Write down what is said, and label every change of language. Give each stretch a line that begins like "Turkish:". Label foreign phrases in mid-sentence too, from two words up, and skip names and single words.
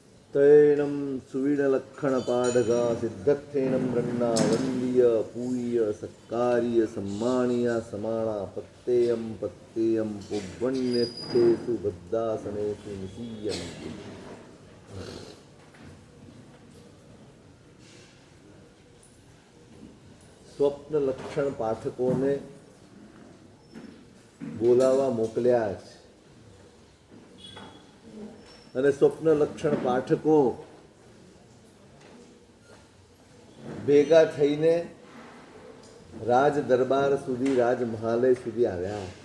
Prakrit languages: तैनं सुवीणलक्षणपाडगा सिद्धत्थेनं रन्ना वन्द्य पूय सत्कार्य सम्मानीय समाणा पत्तेयं पुण्यस्थेषु बद्धासनेषु निशीयन्ति।
Gujarati: સ્વપ્ન લક્ષણ પાઠકોને બોલાવા મોકલ્યા છે અને સ્વપ્ન લક્ષણ પાઠકો ભેગા થઈને રાજ દરબાર સુધી, રાજમહાલય સુધી આવ્યા.